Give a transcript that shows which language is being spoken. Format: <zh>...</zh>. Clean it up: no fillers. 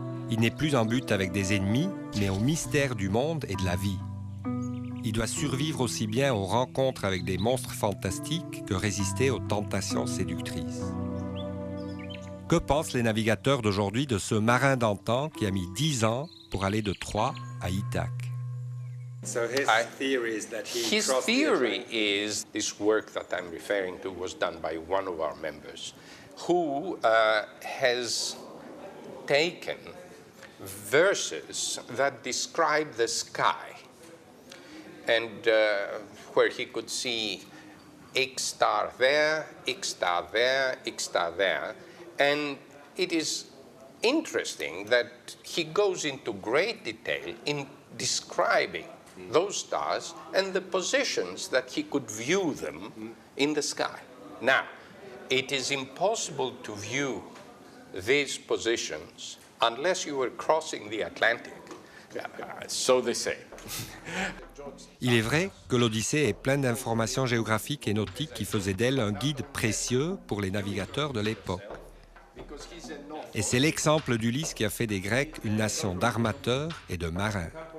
<fr>Il n'est plus en but avec des ennemis, mais au mystère du monde et de la vie. Il doit survivre aussi bien aux rencontres avec des monstres fantastiques que résister aux tentations séductrices. Que pensent les navigateurs d'aujourd'hui de ce marin d'antan qui a mis 10 ans pour aller de Troie à Ithaque?</fr> <en>His theory is this work that I'm referring to was done by one of our members who has taken verses that describe the sky and where he could see X star there, X star there, X star there. And it is interesting that he goes into great detail in describing those stars and the positions that he could view them in the sky. Now, it is impossible to view these positions unless you were crossing the Atlantic. So they say.</en> <fr>Il est vrai que l'Odyssée est pleine d'informations géographiques et nautiques qui faisaient d'elle un guide précieux pour les navigateurs de l'époque. Et c'est l'exemple d'Ulysse qui a fait des Grecs une nation d'armateurs et de marins.</fr>